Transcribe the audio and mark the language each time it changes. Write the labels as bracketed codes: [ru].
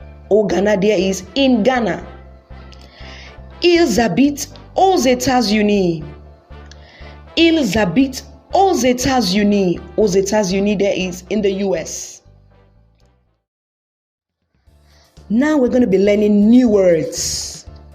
[fr] Au Ghana, [en] there is in Ghana. [fr] Ils habitent aux États-Unis. Ils habitent aux États-Unis. Aux États-Unis, [en] there is in the US. Now we're going to be learning new words.